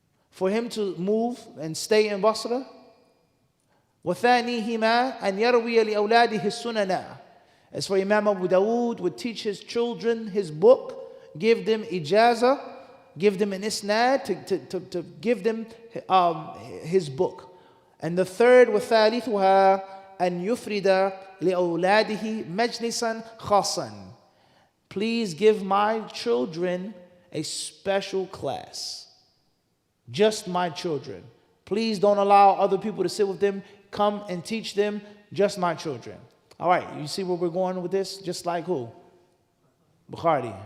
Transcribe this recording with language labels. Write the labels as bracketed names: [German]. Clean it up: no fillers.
[English] for him to move and stay in Basra. [Arabic] وَثَانِيهِمَا أَنْ يَرْوِيَ لِأَوْلَادِهِ السُّنَنَا. [English] As for Imam Abu Dawood would teach his children his book, give them ijazah, give them an isnad, to give them his book. And the third, [Arabic] وَثَالِثُهَا أَنْ يُفْرِدَ لِأَوْلَادِهِ مَجْلِسًا خَاصًا. [English] Please give my children a special class. Just my children. Please don't allow other people to sit with them. Come and teach them, just my children. All right, you see where we're going with this? Just like who? Bukhari.